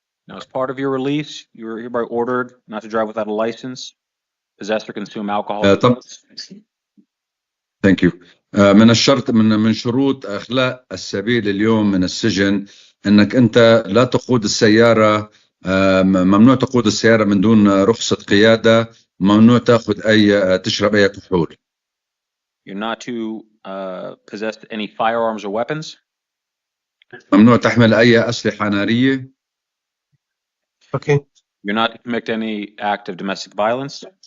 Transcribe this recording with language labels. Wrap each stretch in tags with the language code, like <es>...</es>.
<en>Now, as part of your release, you are hereby ordered not to drive without a license, possess or consume alcohol. Thank you.</en> <ar>من الشرط من شروط اخلاء السبيل اليوم من السجن انك انت لا تقود السياره، ممنوع تقود السياره من دون رخصه قياده، ممنوع تاخذ تشرب اي كحول.</ar> <en>You're not to possess any firearms or weapons.</en> <ar>ممنوع تحمل اي اسلحه ناريه.</ar> <en>Okay. You're not to commit any act of domestic violence.</en>